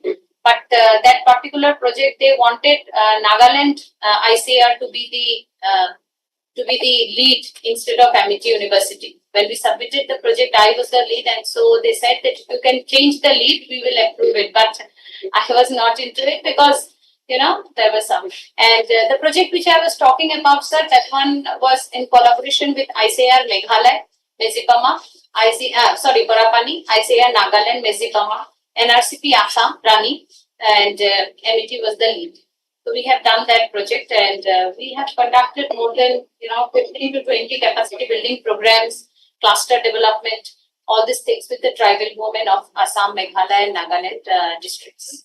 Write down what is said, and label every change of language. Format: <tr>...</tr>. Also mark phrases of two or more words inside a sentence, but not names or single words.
<en>But that particular project, they wanted Nagaland ICAR to be the lead instead of Amity University. When we submitted the project, I was the lead, and so they said that if you can change the lead, we will approve it. But I was not into it because there was some. And the project which I was talking about, sir, that one was in collaboration with ICAR Meghalaya, Mezipama, Borapani, ICAR Nagaland, Mezipama, NRCP Assam, Rani, and MIT was the lead. So we have done that project, and we have conducted more than 15 to 20 capacity building programs, cluster development, all these things with the tribal women of Assam, Meghalaya, and Nagaland districts.</en>